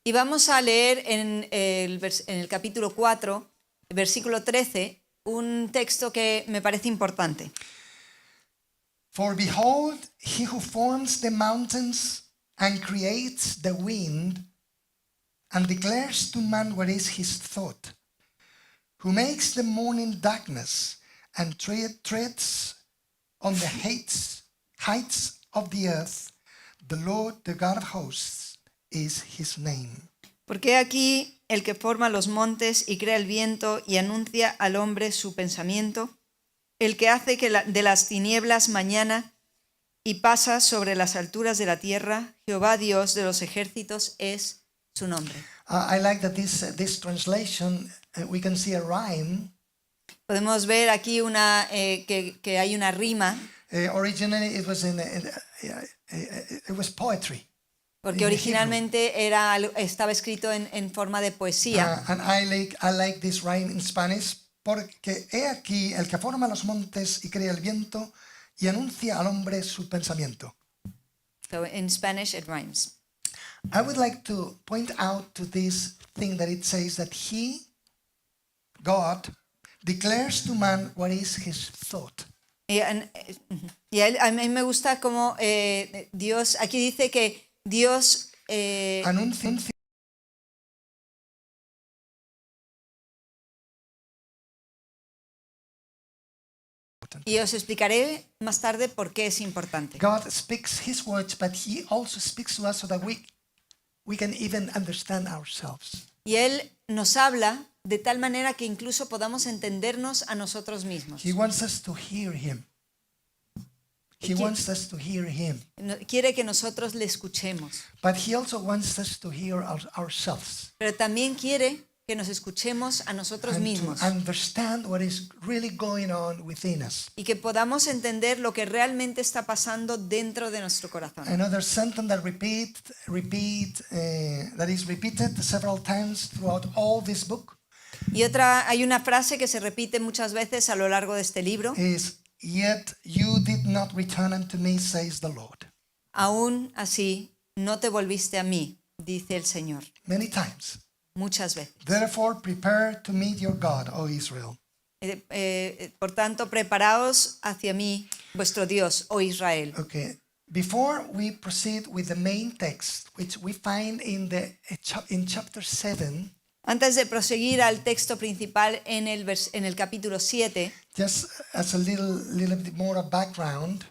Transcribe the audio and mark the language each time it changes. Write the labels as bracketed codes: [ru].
[es] Y vamos a leer en el capítulo 4, versículo 13, un texto que me parece importante. [en] For behold, he who forms the mountains and creates the wind and declares to man what is his thought, who makes the morning darkness and treads on the heights of the earth, the Lord, the God of hosts, is his name. [es] Porque aquí el que forma los montes y crea el viento y anuncia al hombre su pensamiento, el que hace que de las tinieblas mañana y pasa sobre las alturas de la tierra, Jehová Dios de los ejércitos es su nombre. [en] I like that this translation, we can see a rhyme. [es] Podemos ver aquí que hay una rima, [en] Originally it was it was poetry. [es] porque originalmente estaba escrito en forma de poesía. [en] And I like this rhyme in Spanish, [es] porque he aquí el que forma los montes y crea el viento y anuncia al hombre su pensamiento. [en] So in Spanish it rhymes. I would like to point out to this thing that it says that he, God, declares to man what is his thought. [es] Y a mí me gusta como Dios, aquí dice que Dios Anuncia y os explicaré más tarde por qué es importante. [en] God speaks his words, but he also speaks to us so that we can even understand ourselves. [es] Y Él nos habla de tal manera que incluso podamos entendernos a nosotros mismos. [en] He wants us to hear him. He wants us to hear him. [es] Quiere que nosotros le escuchemos, [en] But he also wants us to hear ourselves. [es] pero también quiere que nos escuchemos a nosotros [en] and [es] mismos [en] to understand what is really going on within us. [es] y que podamos entender lo que realmente está pasando dentro de nuestro corazón. [en] Another sentence that that is repeated several times throughout all this book [es] Y hay una frase que se repite muchas veces a lo largo de este libro. [en] is, "Yet you did not return unto me, says the Lord." [es] Aún así, no te volviste a mí, dice el Señor, [en] Many times. [es] muchas veces. [en] Therefore, prepare to meet your God, O Israel. [es] Por tanto, preparaos hacia mí, vuestro Dios, oh Israel. [en] Okay. Before we proceed with the main text, which we find in chapter 7, [es] Antes de proseguir al texto principal en el capítulo 7, [en] just as a little bit more of background,